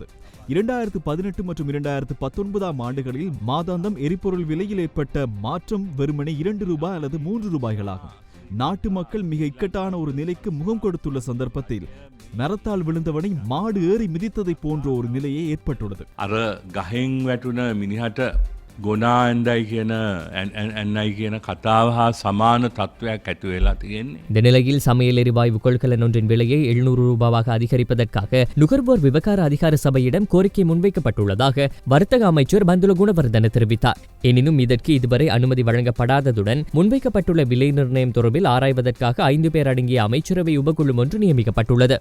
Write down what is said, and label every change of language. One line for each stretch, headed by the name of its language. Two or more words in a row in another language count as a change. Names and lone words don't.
Tamil: 2018 மற்றும் 2019 ஆண்டுகளில் மாதாந்தம் எரிபொருள் விலையில் ஏற்பட்ட மாற்றம் வெறுமனே $2 அல்லது $3 ஆகும். நாட்டு மக்கள் மிக இக்கட்டான ஒரு நிலைக்கு முகம் கொடுத்துள்ள சந்தர்ப்பத்தில் மரத்தால் விழுந்தவனை மாடு ஏறி மிதித்ததை போன்ற ஒரு நிலையே ஏற்பட்டுள்ளது.
Sinhala: අර ගහෙන් වැටුණ මිනිහට ගොනා ඇන්දයි කියන කතාව හා සමාන තත්ත්වයක් ඇති වෙලා තියෙන්නේ.
Tamil: இந்த நிலையில் சமையல் எரிவாயு கொள்கலன் ஒன்றின் விலையை $700 அதிகரிப்பதற்காக நுகர்வோர் விவகார அதிகார சபையிடம் கோரிக்கை முன்வைக்கப்பட்டுள்ளதாக வர்த்தக அமைச்சர் பந்துல குணவர்தன தெரிவித்தார். எனினும் இதற்கு இதுவரை அனுமதி வழங்கப்படாததுடன் முன்வைக்கப்பட்டுள்ள விலை நிர்ணயம் தொடர்பில் ஆராய்வதற்காக 5 பேர் அடங்கிய அமைச்சரவை உபகுழு ஒன்று நியமிக்கப்பட்டுள்ளது.